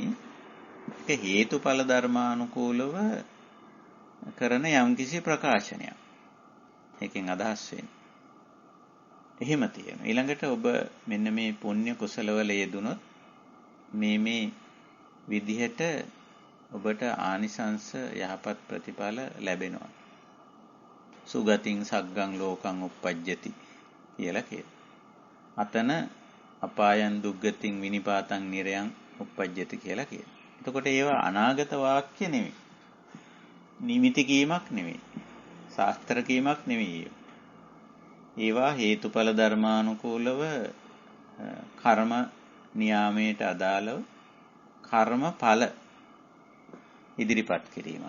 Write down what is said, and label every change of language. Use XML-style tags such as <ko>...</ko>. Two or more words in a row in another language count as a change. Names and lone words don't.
<si>ඒක හේතුඵල ධර්මානුකූලව කරන යම්කිසි ප්‍රකාශනයක්. ඒකෙන් අදහස් වෙන්නේ. එහෙම තියෙනවා. ඊළඟට ඔබ මෙන්න මේ පුණ්‍ය කුසලවල යෙදුනොත් මේ විදිහට ඔබට ආනිසංස යහපත් ප්‍රතිඵල ලැබෙනවා.</si> <pi>සුගතින් සග්ගං ලෝකං uppajjati</pi> <si>කියලා කියනවා.</si> <pi>අතන අපායන් දුග්ගතින් විනිපාතං නිරයන් uppajjati</pi> <si>කියලා කියනවා. එතකොට ඒවා අනාගත වාක්‍ය නෙවෙයි. නිමිති කීමක් නෙවෙයි. ශාස්ත්‍ර කීමක් නෙවෙයි. ඒවා හේතුඵල ධර්මානුකූලව කර්ම නියාමයට අදාළව කර්මඵල ඉදිරිපත් කිරීමක්.</si>